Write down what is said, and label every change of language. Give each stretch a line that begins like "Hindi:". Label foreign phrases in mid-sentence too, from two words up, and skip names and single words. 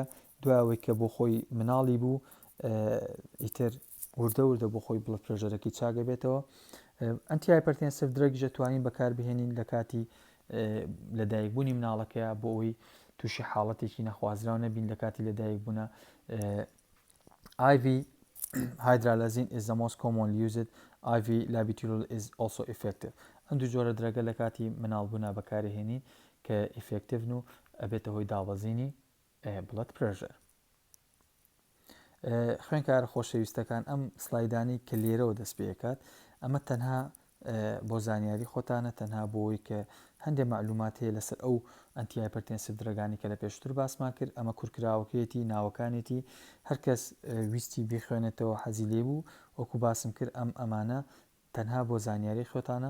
Central Kurdish: دوایەوەی کە بۆ خۆی مناڵی بوو ئیتر وردە بۆ خۆی
English: blood pressure
Central Kurdish: چاگە بێتەوە.
English: antihypertensive drugs
Central Kurdish: توانین بەکاربهێنین لە کاتی لەدایکبوونی مناڵەکەیە بۆ ئەوی تووشی حاڵەتێکی نەخوازراو نەبین لە کاتی لەدایک بوونە.
English: IV hydralazine is the most commonly used. IV labetalol is also effective.
Central Kurdish: ئەم دوو جۆرە درەگە لە کاتی مناڵبوونا بەکارهێنین کە ئیفێکتیڤن و ئەبێتە هۆی دابەزینی
English: blood pressure.
Central Kurdish: خوێنکارە خۆشەویستەکان ئەم سلایدانی کە لێرەوە دەست پێکات ئەمە تەنها بۆ زانیاری خۆتانە تەنها بۆی کە هەندێک معلومات هەیە لەسەر ئەو
English: antihypertensive drugs
Central Kurdish: کە لە پێشتر باسمان کرد ئەمە کورکراوەکەیەتی ناوەکانێتی هەرکەس ویستی بخوێنێتەوە حەزی لێ بوو وەکو باسم کرد ئەمانە تەنها بۆ زانیاری خۆتانە.